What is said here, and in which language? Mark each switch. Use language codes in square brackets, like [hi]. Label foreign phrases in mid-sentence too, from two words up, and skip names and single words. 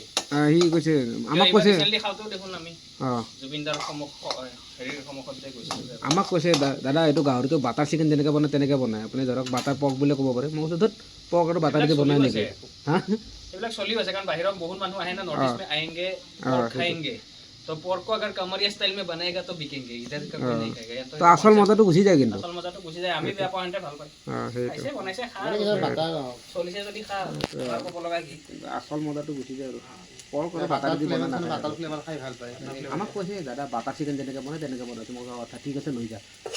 [as] সি কৈছে আমাক কৈছে খাওঁতেও দেখোন আমি জুবিনদাৰ হেৰিৰ সন্মুখতে গৈছিলোঁ আমাক কৈছে দাদা এইটো গাহৰিটো [en] butter chicken [as] যেনেকৈ বনায় তেনেকৈ বনায় আপুনি ধৰক [en] butter pork [as] বুলি ক'ব পাৰে মই কৈছোঁ ধৰক পৰ্ক আৰু বাটাৰ দি বনায় নেকি হা এইবিলাক চলি আছে কাৰণ বাহিৰত বহুত মানুহ আহে না নৰ্থ ইষ্ট [hi] में आएंगे और खाएंगे तो पोर्क को अगर कमरिया स्टाइल में बनाएगा तो बिकेंगे इधर का कोई नहीं खाएगा [as] তো আসল মজাটো গুচি যায় কিন্তু আসল মজাটো গুচি যায় আমি বেয়া পাওঁতে ভাল পাই খাইছে বনাইছে খা চলিছে যদি খা তাৰ ক'ব লগা কি আসল মজাটো গুচি যায় আৰু পৰ্ক আৰু বাটাৰ দি বনায় নাখায় [en] butter flavour [as] খাই ভাল পায় আমাক কৈছে দাদা [en] butter chicken [as] যেনেকৈ বনায় তেনেকৈ বনাইছোঁ মই কথা ঠিক আছে লৈ যা